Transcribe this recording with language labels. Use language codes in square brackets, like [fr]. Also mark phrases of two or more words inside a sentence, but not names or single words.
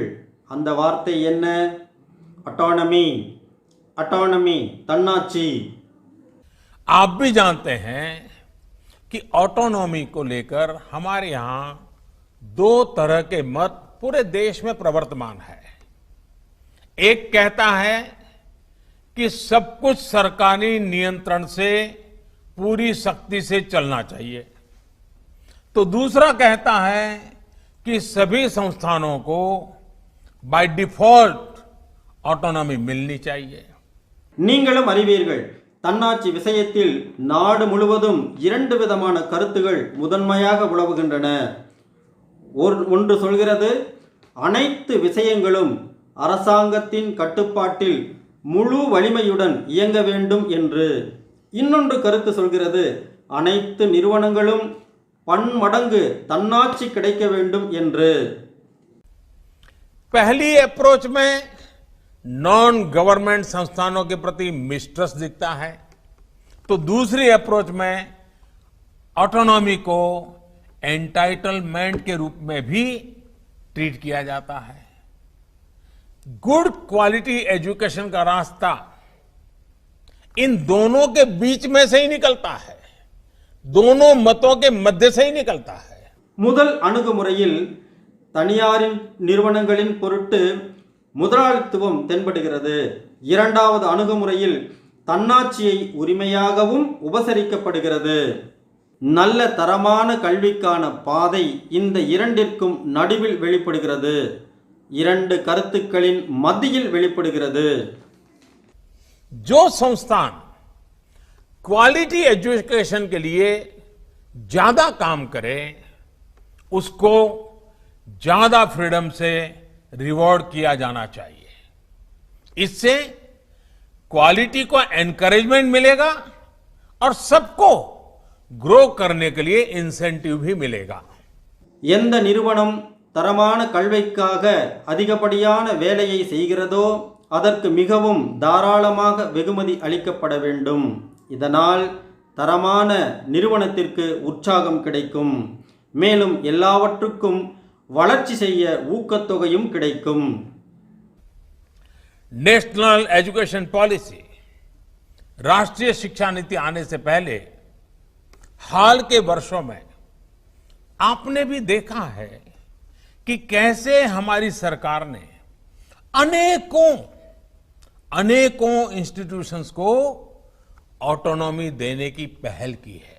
[ta] அந்த வார்த்தை என்ன? [hi] ऑटोनॉमी. ऑटोनॉमी, तन्नाची. आप भी जानते हैं कि ऑटोनॉमी को लेकर हमारे यहां दो तरह के मत पूरे देश में प्रवर्तमान है. एक कहता है कि सब कुछ सरकारी नियंत्रण से पूरी सख्ती से चलना चाहिए, तो दूसरा कहता है कि सभी संस्थानों को [en] by default autonomy [hi] मिलनी चाहिए. [ta] நீங்களும் அறிவீர்கள், தன்னாட்சி விஷயத்தில் நாடு முழுவதும் இரண்டு விதமான கருத்துகள் முதன்மையாக உலவுகின்றன. ஒன்று சொல்கிறது, அனைத்து விஷயங்களும் அரசாங்கத்தின் கட்டுப்பாட்டில் முழு வலிமையுடன் இயங்க வேண்டும் என்று. இன்னொன்று கருத்து சொல்கிறது, அனைத்து நிறுவனங்களும் பன்மடங்கு தன்னாட்சி கிடைக்க வேண்டும் என்று. [hi] पहली अप्रोच में [en] non government [hi] संस्थानों के प्रति मिस्ट्रस्ट दिखता है, तो दूसरी अप्रोच में ऑटोनॉमी को एंटाइटलमेंट के रूप में भी ट्रीट किया जाता है. [en] good quality education [hi] का रास्ता इन दोनों के बीच में से ही निकलता है, दोनों मतों के मध्य से ही निकलता है. [ta] முதல் அணுகுமுறையில் தனியாரின் நிறுவனங்களின் பொருட்டு முதலாளித்துவம் தென்படுகிறது. இரண்டாவது அணுகுமுறையில் தன்னாட்சியை உரிமையாகவும் உபசரிக்கப்படுகிறது. நல்ல தரமான கல்விக்கான பாதை இந்த இரண்டிற்கும் நடுவில் வெளிப்படுகிறது, இரண்டு கருத்துக்களின் மத்தியில் வெளிப்படுகிறது. [hi] जो संस्थान [en] quality education [hi] के लिए ज्यादा काम करे, उसको ज्यादा फ्रीडम से रिवॉर्ड किया जाना चाहिए. इससे क्वालिटी को एनकरेजमेंट मिलेगा और सबको ग्रो करने के लिए इंसेंटिव भी मिलेगा. [ta] எந்த நிறுவனம் தரமான கல்விக்காக அதிகப்படியான வேலையை செய்கிறதோ அதற்கு மிகவும் தாராளமாக வெகுமதி அளிக்கப்பட வேண்டும். இதனால் தரமான நிறுவனத்திற்கு உற்சாகம் கிடைக்கும். மேலும் எல்லாவற்றுக்கும் வளர்ச்சி செய்ய ஊக்கத்தொகையும் கிடைக்கும். [hi] नेशनल एजुकेशन पॉलिसी, राष्ट्रीय शिक्षा नीति आने से पहले हाल के वर्षों में आपने भी देखा है कि कैसे हमारी सरकार ने अनेकों इंस्टीट्यूशंस को ऑटोनॉमी देने की पहल की है.